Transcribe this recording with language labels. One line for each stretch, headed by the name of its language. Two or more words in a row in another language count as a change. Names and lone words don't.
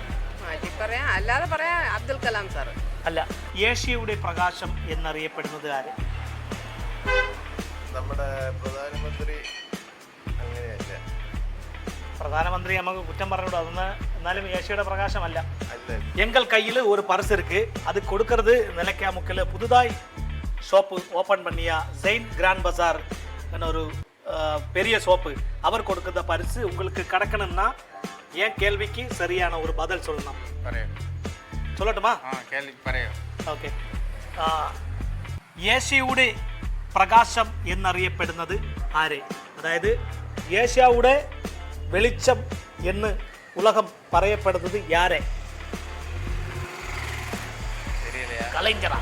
Malayalam: അല്ലാതെ പറയാം, അബ്ദുൽ കലാം സാർ. അല്ല, ഏഷ്യയുടെ പ്രകാശം എന്നറിയപ്പെടുന്നത് ആര്? നമ്മുടെ പ്രധാനമന്ത്രി. പ്രധാനമന്ത്രി നമുക്ക് കുറ്റം പറഞ്ഞുകൂടാ, അതൊന്ന്. എന്നാലും ഏഷ്യയുടെ പ്രകാശമല്ല.
Tamil: எங்கள் கையில் ஒரு பர்ஸ் இருக்கு, அது கொடுக்கறது நிலைக்காமுக்கில் புதுதாய் ஷாப்பு ஓப்பன் பண்ணிய செயின் கிராண்ட் பசார் ஒரு பெரிய ஷாப்பு. அவர் கொடுக்குற பரிசு உங்களுக்கு கிடைக்கணும்னா என் கேள்விக்கு சரியான ஒரு பதில் சொல்லணும். சொல்லட்டுமா?
Malayalam: ഓക്കെ. ഏഷ്യയുടെ പ്രകാശം എന്നറിയപ്പെടുന്നത് ആര്? അതായത് ഏഷ്യയുടെ വെളിച്ചം എന്ന് ഉലകം പറയപ്പെടുന്നത് യാരെ? കലൈഞ്ചറാ?